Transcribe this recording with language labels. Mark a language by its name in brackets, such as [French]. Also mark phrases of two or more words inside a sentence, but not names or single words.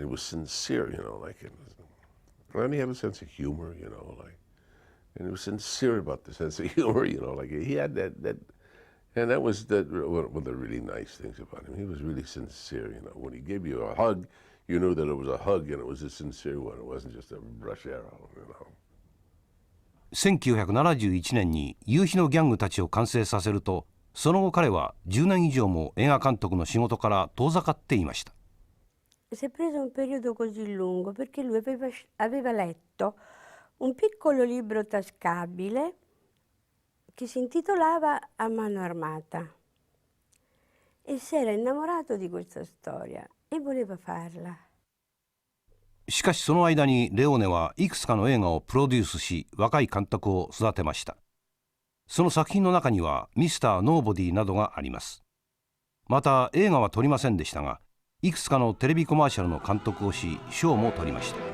[English] He was sincere, you know, like it was, and he had a sense of humor, you know, like, and he was sincere about the sense of humor, you know, like he had that, and that was one of the really nice things about him. He was really sincere, you know. When he gave you a hug, you knew that it was a hug and it was a sincere one. It wasn't just a brush arrow, you know. [Japanese] 1971 年に夕日のギャングたちを完成させると、その後彼は10年以上も映画監督の仕事から遠ざかっていました。 [Italian] Si è preso un periodo così lungo perché lui aveva letto un piccolo libro tascabile che si intitolava A mano armata e si era innamorato di questa storia e voleva farla. [Japanese] しかしその間にレオーネはいくつかの映画をプロデュースし、若い監督を育てました。その作品の中にはミスター・ノーボディなどがあります。また映画は撮りませんでしたが、いくつかのテレビコマーシャルの監督をし、賞も取りました。